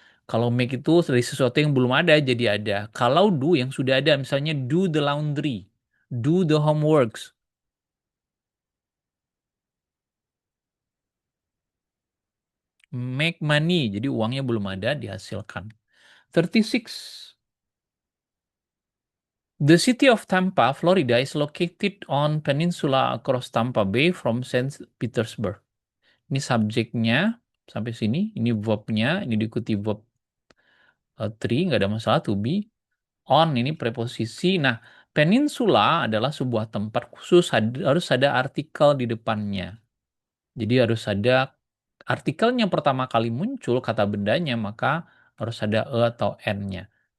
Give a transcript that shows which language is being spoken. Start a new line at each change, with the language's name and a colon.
Indonesian: Kalau make itu dari sesuatu yang belum ada jadi ada. Kalau do yang sudah ada misalnya
English: do the laundry, do the homeworks, make money.
Indonesian: Jadi uangnya belum ada dihasilkan. 36.
English: The city of Tampa, Florida is located on peninsula across Tampa Bay from Saint Petersburg.
Indonesian: Ini subjeknya sampai sini, ini verbnya, ini diikuti verb three, nggak ada masalah, to be. On ini preposisi. Nah, peninsula adalah sebuah tempat khusus, harus ada artikel di depannya. Jadi harus ada artikelnya pertama kali muncul kata bendanya, maka harus ada e atau n-nya.